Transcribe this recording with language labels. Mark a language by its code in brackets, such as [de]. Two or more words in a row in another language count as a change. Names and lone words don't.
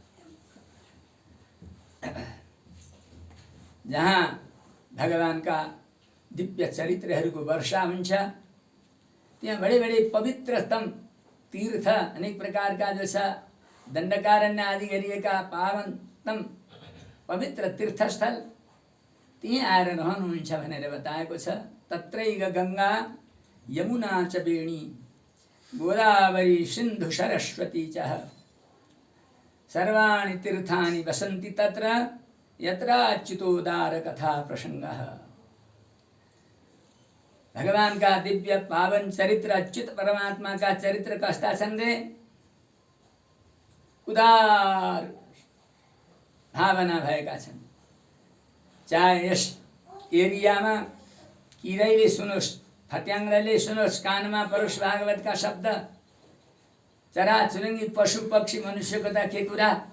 [ne] जहाँ भगवानका दिव्य चरित्रहरूको वर्षा हुन्छ, त्यहाँ बडे बडे पवित्रतम तीर्थ अनेक प्रकारका जो छ दण्डकारण्य आदि गरिएका पावनतम पवित्र तीर्थस्थल त्यहाँ आएर रहनुहुन्छ भनेर बताएको छ। [sa] तत्रैव गङ्गा यमुना च वेणी गोदावरी सिन्धु सरस्वती च सर्वाणि तीर्थानि वसन्ति तत्र यत्राच्युतोदार कथा प्रसङ्गः। [ne] भगवान का दिव्य पावन चरित्र, अच्युत परमात्मा का चरित्र कस्ता छन् रे? उदार भावना भएका छन्। चाहे यस एरियामा किरैले सुनोस्, फट्याङ्ग्राले सुनोस्, कानमा परोस् भागवतका शब्द, चराचुरुङ्गी पशु पक्षी मनुष्यको त के कुरा,